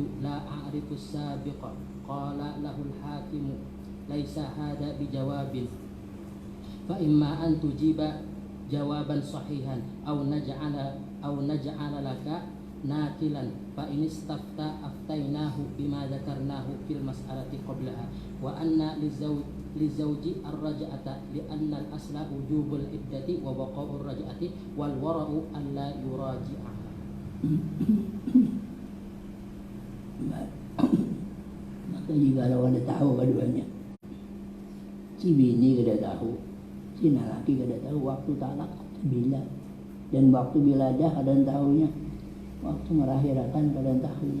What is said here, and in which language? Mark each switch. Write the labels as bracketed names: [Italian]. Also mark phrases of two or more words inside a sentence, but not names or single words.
[Arabic] لا أعرف السابق قال له الحاكم ليس هذا بجواب فإما أن تجيب جوابا صحيحا أو نجعل لك ناكلا فإن استفتى أفتيناه بما ذكرناه في المسألة قبلها وأن للزوج الرجعة لأن الأصل وجوب العدة وبقاء الرجعة والورع ألا يراجعها. [Banjar] Maka jika ada tahu keduanya, si bini kada tahu, si laki kada tahu waktu talak bila, dan waktu biladah kada tahunya, waktu melahirkan kada tahunya.